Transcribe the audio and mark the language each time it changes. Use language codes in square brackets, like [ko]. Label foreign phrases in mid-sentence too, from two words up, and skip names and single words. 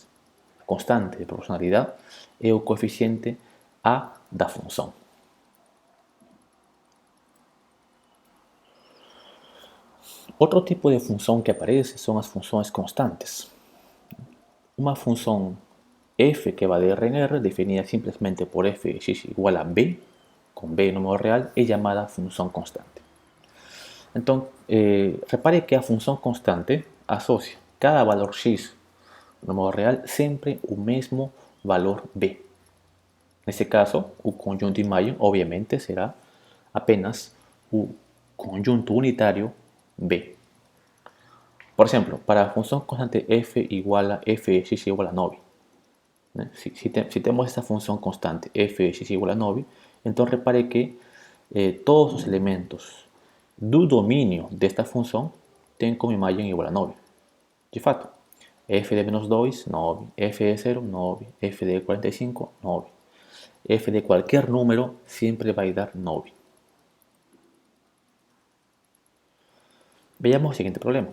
[pt] A constante de proporcionalidade é o coeficiente A da função. Outro tipo de função que aparece são as funções constantes. Uma função [es] f que va de R en R, definida simplemente por f de x igual a b, con b número real, es llamada función constante. Entonces, repare que a función constante asocia cada valor x número real [pt] sempre o mesmo valor b. Nesse caso, o conjunto imagen obviamente será apenas o conjunto unitário b. [es] Por ejemplo, para la función constante f igual a f de x igual a 9. Si tenemos esta función constante f de x igual a 9, entonces repare que todos los elementos [pt] do dominio desta função têm como imagem igual a 9. De fato, f de menos 2, 9, f de 0, 9, f de 45, 9. F de qualquer número sempre vai dar 9. Veamos o seguinte problema.